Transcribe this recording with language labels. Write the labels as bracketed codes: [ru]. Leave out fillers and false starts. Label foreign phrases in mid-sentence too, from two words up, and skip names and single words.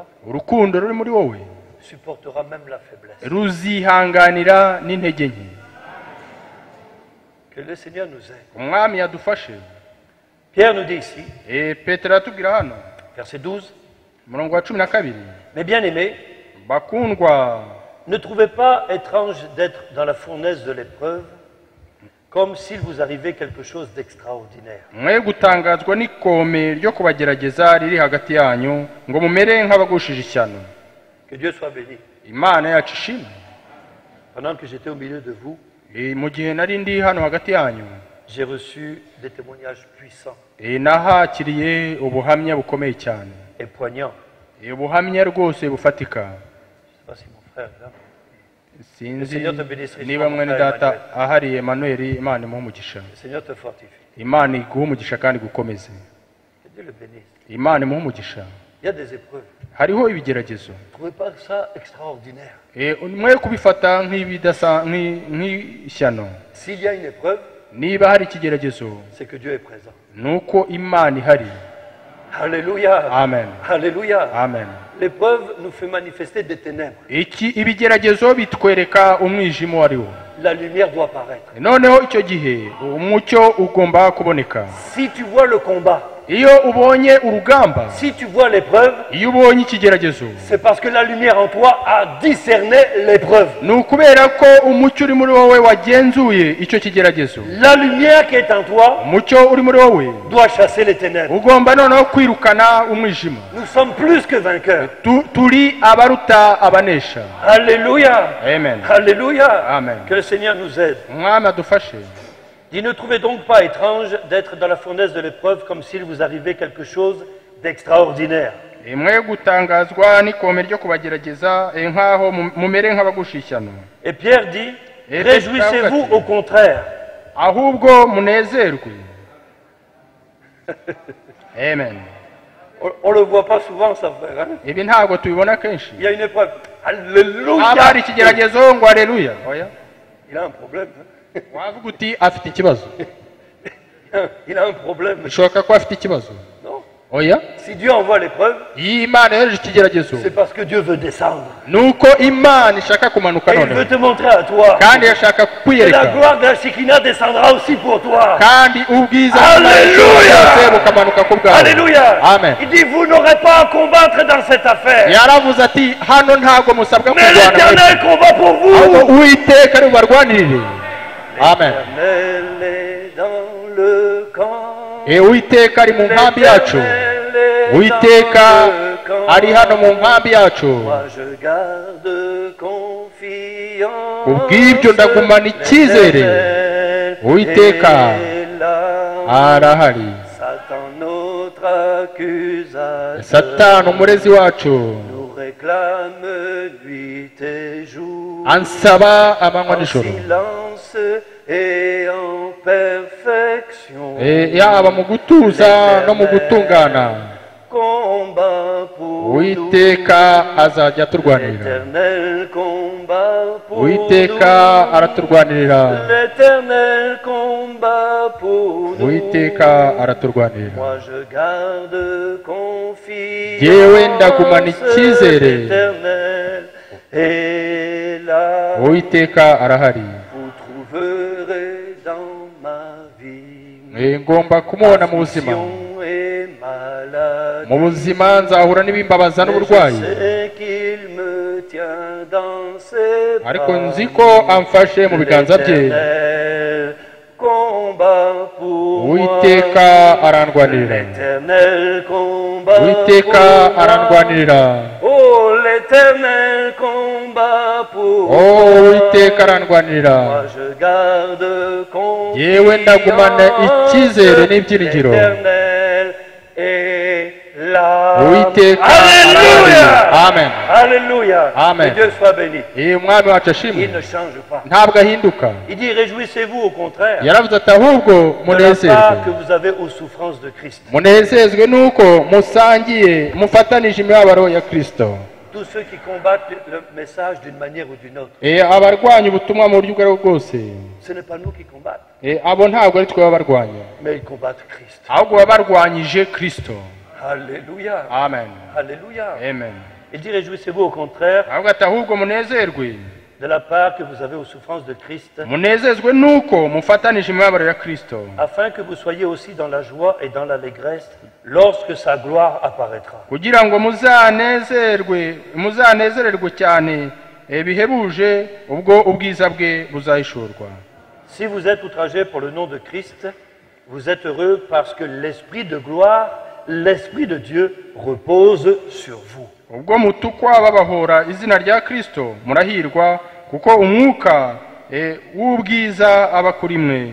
[rw] urukundo ruri muri wowe [fr] supportera même la faiblesse. [rw] ruzihanganira n'intege nke. [fr] Que le Seigneur nous aide. [rw] umwami yadufashe. [fr] Pierre nous dit ici, [rw] Petero atubwira hano [fr] verset 12, [rw] umurongo wa 12, [fr] mes bien-aimés, [rw] bakundwa, [fr] ne trouvez pas étrange d'être dans la fournaise de l'épreuve, comme s'il vous arrivait quelque chose d'extraordinaire. [rw] mwe gutangazwa n'ikome ryo kubagerageza riri hagati yanyu ngo mumere nk'abagushije ishyano. [fr] Que Dieu soit béni. [rw] Imana yacu ishimwe. [fr] Pendant que j'étais au milieu de vous, [rw] mu gihe nari ndi hano hagati yanyu, [fr] j'ai reçu des témoignages puissants [rw] nahakiriye ubuhamya bukomeye cyane. [fr] et poignants. [rw] ubuhamya rwose bufatika. [fr] Je ne sais pas si mon frère est là. [rw] sinzi niba mwene data ahari Emmanuel. Imana imuhe umugisha. [fr] Le Seigneur te fortifie. [rw] Imana iguhe umugisha kandi gukomeze. [fr] Que Dieu le bénisse. [rw] Imana imuhe umugisha. [fr] Il y a des épreuves. [rw] hariho ibigeragezo. [fr] Ne trouvez pas ça extraordinaire? [rw] mwe kubifata nk'ishyano. [fr] S'il y a une épreuve, [rw] niba hari ikigeragezo, [fr] c'est que Dieu est présent. [rw] nuko Imana ihari. Alléluia. Amen. Alléluia. Amen. [fr] L'épreuve nous fait manifester des ténèbres. [rw] ibigeragezo bitwereka umwijima uwo ari wo. [fr] La lumière doit paraître. [rw] noneho icyo gihe umucyo ugomba kuboneka. [fr] Si tu vois le combat, [rw] iyo ubonye urugamba, [fr] si tu vois l'épreuve, [rw] iyo ubonye ikigeragezo, [fr] c'est parce que la lumière en toi a discerné l'épreuve. [rw] ni ukubera ko umucyo uri muri wowe wagenzuye icyo kigeragezo. [fr] La lumière qui est en toi [rw] umucyo uri muri wowe [fr] doit chasser les ténèbres. [rw] ugomba noneho kwirukana umwijima. [fr] Nous sommes plus que vainqueurs. [rw] turi abaruta abanesha. Alléluia. Amen. Alléluia. Amen. [fr] Que le Seigneur nous aide. [rw] umwami adufashe. [fr] Dit, ne trouvez donc pas étrange d'être dans la fournaise de l'épreuve comme s'il vous arrivait quelque chose d'extraordinaire. [rw] mwe gutangazwa n'ikome ryo kubagerageza nk'aho mumere nk'abagusha ishyano. [fr] Et Pierre dit, réjouissez-vous au contraire. [rw] ahubwo munezerwe. Amen. [fr] On le voit pas souvent, ça, frère. Hein? [rw] ibi ntabwo tubibona kenshi. [fr] Il y a une épreuve. Alléluia. [rw] haba hari ikigeragezo ngo aleluya. oya, [fr] Il a un problème. Hein? [rw] wavuga uti afite ikibazo. [fr] Il a un problème. [rw] bishoboka ko afite ikibazo. [fr] Non. [rw] oya [fr] Si Dieu envoie l'épreuve, [rw] iyi Imana yohereje ikigeragezo [fr] c'est parce que Dieu veut descendre. [rw] nuko Imana ishaka kumanuka [fr] Et il [rw] none [fr] veut te montrer à toi. [rw] kandi yashaka [fr] Et la [rw] kwiyereka [fr] gloire de la Shekinah descendra aussi pour toi. [rw] kandi ubwiza Alléluia! bwose bukamanuka ku bwawe. Alléluia. Amen. [fr] Il dit, vous n'aurez pas à combattre dans cette affaire. [rw] yaravuze ati hano ntabwo musabwa [fr] Mais [rw] kurwana [fr] l'Éternel combat pour [rw] ahubwo [fr] vous. [rw] uwiteka ari bubarwanirire. Amen. [fr] L'Éternel est dans le camp. [rw] uwiteka ari mu nkambi yacu [fr] L'Éternel est [rw] uwiteka [fr] dans le camp. [rw] ari hano mu nkambi yacu [fr] Moi je garde confiance. [rw] Kubw'ibyo ndagumana icyizere. [fr] L'Éternel [rw] Uwiteka [fr] est là. [rw] arahari. [fr] Satan notre accusateur [rw] Satani umurezi wacu [fr] nous réclame nuit et jour. [rw] ansaba amanywa [fr] En [rw] n'ijoro [fr] silence et en perfection. [rw] yaba mu gutuza no mu gutungana [fr] Combat pour [rw] uwiteka azajya aturwanirira [fr] L'Éternel combat pour [rw] uwiteka araturwanirira [fr] L'Éternel combat pour nous. [rw] uwiteka araturwanirira [fr] Moi je garde confiance. [rw] Yewe ndagumana icyizere. [fr] L'Éternel est là. [rw] uwiteka arahari [fr] Vous trouverez dans ma vie [rw] ngomba kumubona mu buzima [fr] affliction et maladie. [rw] mu buzima nzahura n'ibimbabaza n'uburwayi [fr] Je sais qu'il me tient dans ses bras. [rw] ariko nzi ko amfashe mu biganza bye [fr] L'Éternel combat pour moi. [rw] uwiteka arandwanirira [fr] L'Éternel combat [rw] uwiteka [fr] pour moi. [rw] arandwanirira [fr] Oh, l'Éternel combat pour [rw] uwiteka [fr] moi. [rw] arandwanirira [fr] Moi je garde confiance. [rw] yewe ndagumana icyizere n'ibyiringiro [fr] L'Éternel est là. [rw] uwiteka Alléluia. arahari. Amen. Alléluia. Amen. [fr] Que Dieu soit béni. [rw] umwami wacu ashimwe [fr] Il ne change pas. [rw] ntabwo ahinduka [fr] Il dit réjouissez-vous au contraire [rw] yaravuze ati ahubwo [fr] de la part [rw] munezerwe [fr] que vous avez aux souffrances de Christ. [rw] munezezwe nuko musangiye mufatanije imibabaro ya Kristo [fr] Tous ceux qui combattent le message d'une manière ou d'une autre, [rw] abarwanya ubutumwa mu buryo ubwo ari bwo bwose [fr] ce n'est pas nous qui combattons, [rw] abo ntabwo ari twe baba barwanya [fr] mais ils combattent Christ. [rw] ahubwo baba barwanyije Kristo. Alléluia. Amen. Alléluia. Amen. [fr] Il dit réjouissez-vous au contraire [rw] ahubwo ati ahubwo munezerwe [fr] de la part que vous avez aux souffrances de Christ, [rw] munezezwe nuko mufatanije imibabaro ya Kristo [fr] afin que vous soyez aussi dans la joie et dans l'allégresse lorsque sa gloire apparaîtra. [rw] kugira ngo muzanezererwe cyane bihebuje ubwo ubwiza bwe buzahishurwa. [fr] Si vous êtes outragés pour le nom de Christ, vous êtes heureux parce que l'Esprit de gloire, l'Esprit de Dieu repose sur vous. [rw] ubwo mutukwa babahora izina rya Kristo murahirwa kuko umwuka w'ubwiza aba kuri mwe